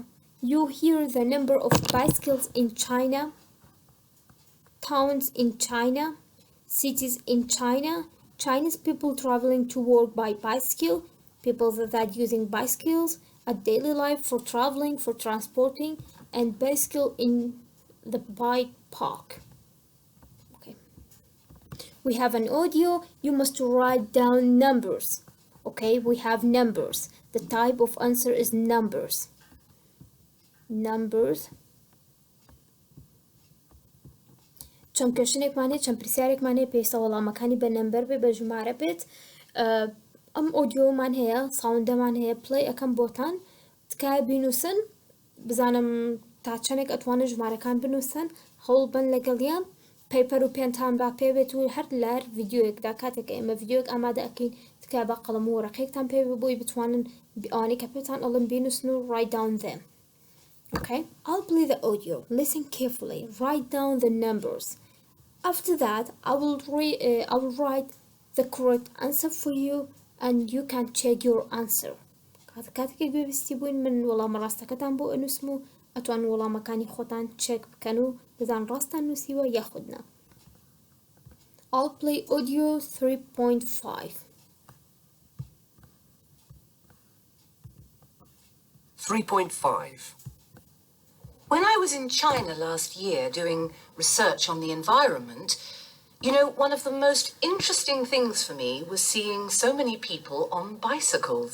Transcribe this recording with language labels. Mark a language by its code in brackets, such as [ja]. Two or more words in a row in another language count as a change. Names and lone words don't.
[en] You hear the number of bicycles in China, towns in China, cities in China, Chinese people traveling to work by bicycle, people that are using bicycles, a daily life for traveling, for transporting, and bicycle in the bike park. Okay. We have an audio. You must write down numbers. Okay, we have numbers. The type of answer is numbers. Numbers. [ckb] چەند کەشنێکمانێت چەند پرسیارێکمانێت پێویستە وەڵامەکانی بە نەمبەر بێ بە ژمارە بێت ئەم ئۆدیۆمان هەیە ساوندەمان هەیە پڵی ئەەکەم بۆتان تکایە بینووسن بزانم تا چەندێک ئەتوانن ژمارەکان بنووسن هەوڵ بن لەگەڵیان پەیپەر و پێنتان با پێ بێت و هەر لار ڤیددیۆیەکدا کاتێک ئێمە ڤیددیۆک ئامادە ئەکەین تکایە بە قەڵەم و وەرەقەیەکتان پێ بۆی بتوانن ئەوانەی کە پێتان ئەڵم بینووسن و [en] write down them. Okay, I'll play the audio. Listen carefully. Write down the numbers. After that, I will write the correct answer for you, and you can check your answer. [ckb] کاتێک بێویستی بووین من وەڵامە ڕاستەکەتان بۆ ئەنووسم و ئەتوان وەڵامەکانی خۆتان چێک بکەن و بزان ڕاستان نووسیوە یاخودنا. [en] I'll play audio 3.5. 3.5. When I was in China last year doing research on the environment, you know, one of the most interesting things for me was seeing so many people on bicycles.